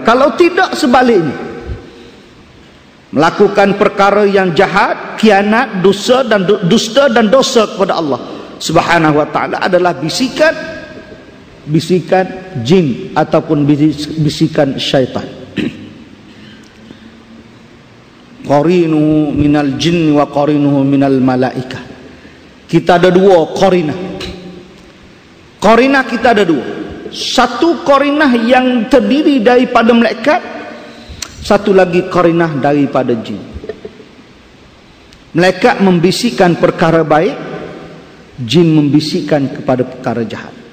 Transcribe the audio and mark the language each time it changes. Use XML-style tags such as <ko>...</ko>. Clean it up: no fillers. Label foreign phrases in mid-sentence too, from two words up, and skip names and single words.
<ms>Kalau tidak sebaliknya, melakukan perkara yang jahat, khianat, dusta dan dosa kepada Allah</ms> <ar>سبحانه وتعالى</ar> <ms>adalah bisikan jin ataupun bisikan syaitan.</ms> <ar>قرين من الجن وقرينه من الملائكة.</ar> <ms>Kita ada dua qarinah. Qarinah kita ada dua. Satu qarinah yang terdiri daripada malaikat, satu lagi qarinah daripada jin. Malaikat membisikkan perkara baik, jin membisikkan kepada perkara jahat.</ms>